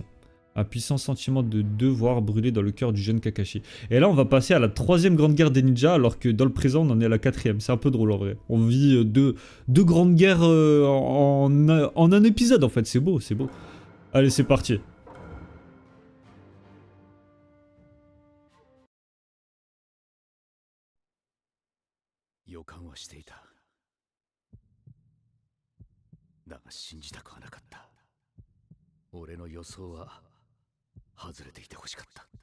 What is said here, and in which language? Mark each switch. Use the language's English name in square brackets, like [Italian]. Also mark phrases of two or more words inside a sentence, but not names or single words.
[French] Un puissant sentiment de devoir brûlait dans le cœur du jeune Kakashi. Et là, on va passer à la troisième grande guerre des ninjas, alors que dans le présent, on en est à la quatrième. C'est un peu drôle en vrai. On vit deux grandes guerres en un épisode en fait. C'est beau, c'est beau. Allez, c'est parti. [Japanese] 予感はしていた。だが信じたくはなかった。俺の予想は外れていてほしかった。